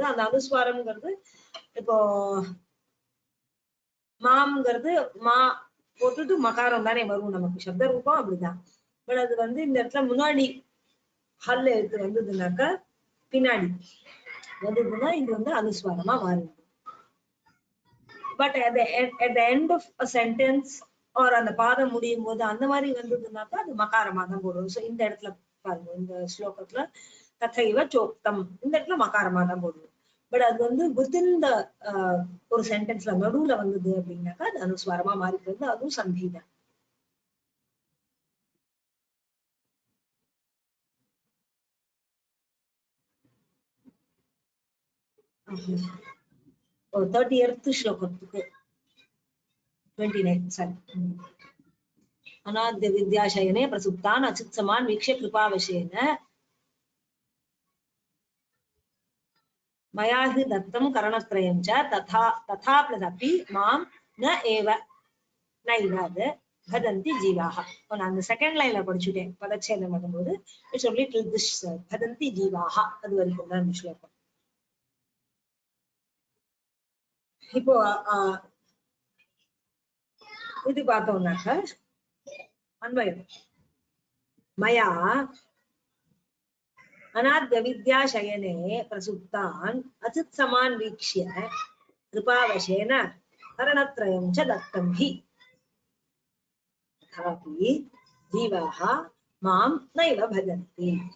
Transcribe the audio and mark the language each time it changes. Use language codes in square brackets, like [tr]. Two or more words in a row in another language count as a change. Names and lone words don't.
[ta] அந்த அனுஸ்வாரம்ங்கிறது இப்போ மாம்ங்கிறது மா போட்டுட்டு மகாரம் தானே வரும் நமக்கு, சப்த ரூபம் அப்படிதான். பட் அது வந்து இந்த இடத்துல முன்னாடி ஹல் எழுத்து வந்ததுனாக்க பின்னாடி வந்ததுன்னா இது வந்து அனுஸ்வாரமா மாறிடும். பட் [en] at the end of a sentence or [ta] அந்த பாதம் முடியும் போது அந்த மாதிரி வந்ததுனாக்கா அது மகாரமா தான் போடுவோம். ஸோ இந்த இடத்துல பாருங்க, இந்த ஸ்லோகத்துல [sa] तथैव चोक्तम् [ta] இந்த இடத்துல மகாரமா தான் போடுவோம். பட் அது வந்து [en] within the [ta] ஒரு சென்டென்ஸ்ல நடுவுல வந்தது அப்படின்னாக்கா அது அனுஸ்வாரமா மாறிக்கிறது, அதுவும் சந்திதான். ஒரு 30th ஸ்லோகத்துக்கு 29 சாரி. [sa] अनाद्य विद्याशयने प्रसुप्तान् अचित्समान् वीक्ष्य कृपावशेन मया हि दत्तं करणत्रयं च तथा प्लसपि मां न एव नैव भजन्ति जीवाः. [ta] நான் அந்த [en] second lineல [ta] படிச்சுட்டேன் பதச்சேதம் பண்ணும்போது. [en] it's only till this [sa] भजन्ति जीवाः [ta] அது வரைக்கும் தான் இந்த ஸ்லோகம். இப்போ இது பார்த்தோம்னாக்க அன்வயம் [sa] மயா अनाद्य विद्या शयने प्रसुप्तान् अचित् समान वीक्ष्य कृपावशेन करणत्रयं च दत्तं हि तथापि जीवाः मां नैव भजन्ति।